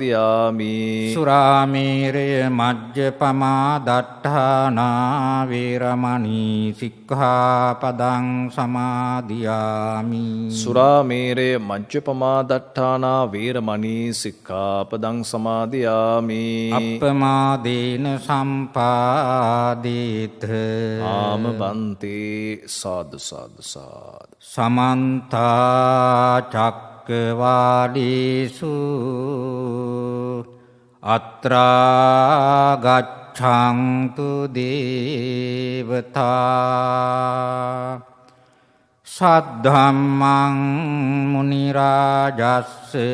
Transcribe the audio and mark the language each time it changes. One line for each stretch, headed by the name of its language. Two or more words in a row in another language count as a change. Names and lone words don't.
Pali: සුරාමේරය මජ්ජපමා දට්ඨානා වීරමණී සික්ඛාපදං සමාදියාමි. සුරාමේරය මජ්ජපමා දට්ඨානා වීරමණී සික්ඛාපදං සමාදියාමි. අප්පමාදේන සම්පාදේත. ආම බන්තේ. සාදු සාදු සාදු. සමන්ත චක්කවාලේසු අත්‍රා ගච්ඡන්තු දේවතා සද්ධම්මං මුනි රාජස්ස